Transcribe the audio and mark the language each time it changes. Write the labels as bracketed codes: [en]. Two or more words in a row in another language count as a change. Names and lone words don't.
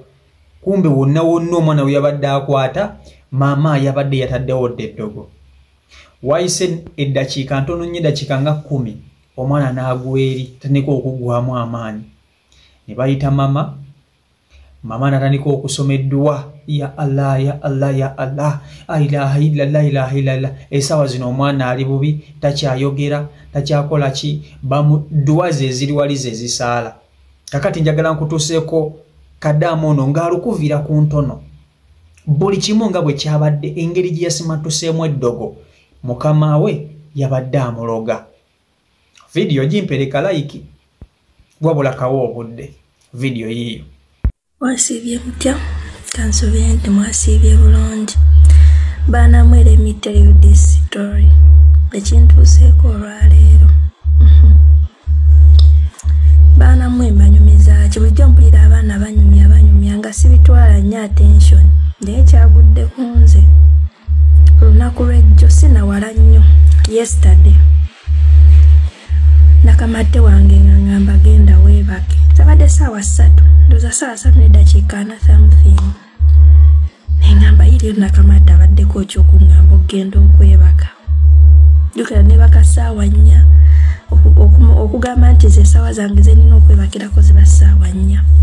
[lg] Kumbe wonna wonna omwana we yabadde akwata maama yabadde yataddewo dda eddogo. Wayise eddakiika ntono nnyo eddakiika nga 10 omwana n'agwa eri tandika okuggwamu amaanyi. Ne bayita mama n'atandika okusoma edduwa [ar] يا الله يا الله يا الله إله إلا الله إله إلا الله. [lg] Essaawa zino omwana ali bubi takyayogera takyakola ki duwa ze ziri wali ze zisaala. Kakati njagala nkutuuseeko Kadaama ono ng'alukuvira ku ntono buli kimu nga bwe kyabadde engeri gye yasimatuseemu eddogo mukama we yabadde amuloga. Vidiyo gimpereka like wabula kawo obudde vidiyo yiyo. Mwasiibye mutya? Kansobere nti mwasiibye bulungi. Baana mwe [en] let me tell you this story. [lg] Ekintuuseeko olwaleero. Baana mwe mbanyumiza ki bulijjo mpulira abaana banyumya nga sibitwala nnyo attention naye kyagudde ku nze. Olunaku lw'ejjo sinawala nnyo yesterday nakamate wange ngamba genda weebake zabadde ssaawa 3 ndoza ssaawa 3 n'eddakiika 4 something nengamba yiri nakamate abaddeko ekyokuŋŋamba okugenda okwebaka jjukira neebaka ssaawa 4 okugamba nti ze ssaawa zange ze nina okwebakirako ziba ssaawa 4.